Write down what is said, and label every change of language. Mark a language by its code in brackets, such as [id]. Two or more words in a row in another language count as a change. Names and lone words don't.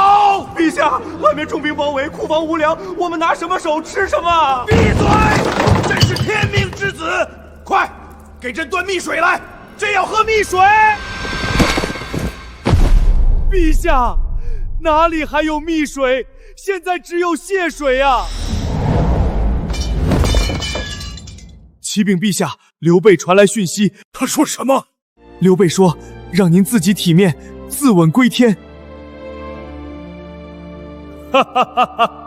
[zh] 陛下，外面重兵包圍，庫房無糧，我們拿什麼手吃什麼？閉嘴！朕是天命之子，快給朕端蜜水來，朕要喝蜜水！陛下，哪裡還有蜜水？現在只有瀉水啊！啟稟陛下，劉備傳來訊息。他說什麼？劉備說，讓您自己體面，自刎歸天。哈哈哈哈！